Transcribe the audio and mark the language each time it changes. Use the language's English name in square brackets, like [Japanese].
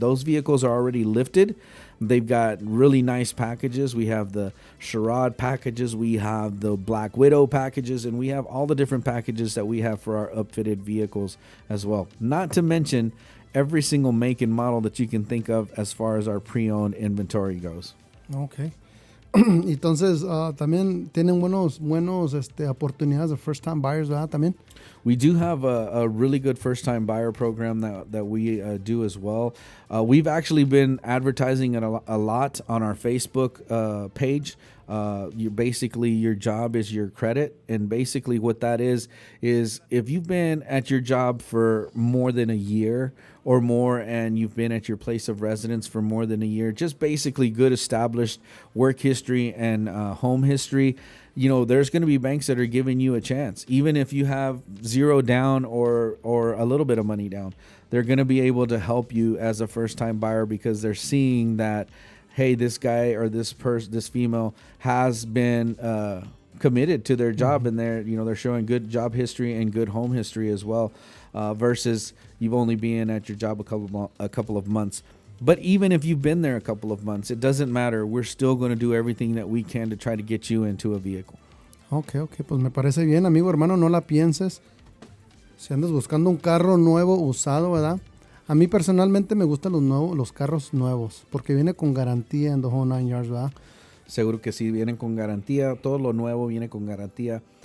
[English] Those vehicles are already lifted. They've got really nice packages. We have the Charade packages. We have the Black Widow packages. And we have all the different packages that we have for our upfitted vehicles as well. Not to mention every single make and model that you can think of as far as our pre-owned inventory goes. Okay. [Spanish] Entonces, también tienen buenos oportunidades de [English] first time buyers, [Spanish] ¿verdad? También. [English] We do have a really good first time buyer program that we do as well. We've actually been advertising it a lot on our Facebook page. Your job is your credit, and basically what that is if you've been at your job for more than a year or more, and you've been at your place of residence for more than a year, just basically good established work history and home history, there's going to be banks that are giving you a chance. Even if you have zero down or a little bit of money down, they're going to be able to help you as a first-time buyer because they're seeing that, hey, this guy or this female has been committed to their job, and they're showing good job history and good home history as well, versus you've only been at your job a couple of months. But even if you've been there a couple of months, it doesn't matter. We're still going to do everything that we can to try to get you into a vehicle. [Spanish] Okay, pues me parece bien, amigo, hermano, no la pienses. Si andas buscando un carro nuevo, usado, ¿verdad? A mí personalmente me gustan los carros nuevos, porque viene con garantía en [English] the whole 9 yards, [Spanish] ¿verdad? Seguro que sí, vienen con garantía. Todo lo nuevo viene con garantía.